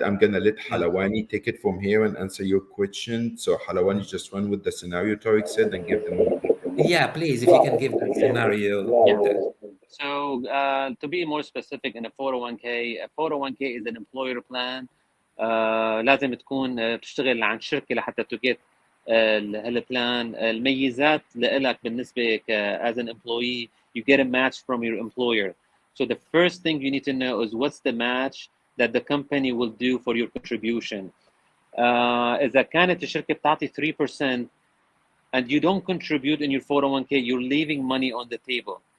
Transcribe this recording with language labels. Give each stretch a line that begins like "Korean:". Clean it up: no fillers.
English: I'm gonna let Halawani take it from here and answer your question. So Halawani, just run with the scenario Tariq said and give them. Yeah, please, if you can give the scenario. Yeah. So to be more specific, in a 401k is an employer plan.
Arabic: لازم تكون بتشتغل عن شركة لحتى تجيت هالبلان. الميزات لك بالنسبة
English: as an employee, you get a match from your employer. So the first thing you need to know is what's the match that the company will do for your contribution.
Arabic: إذا كانت الشركة بتعطي
English: 3% and you don't contribute in your 401k, you're leaving money on the table.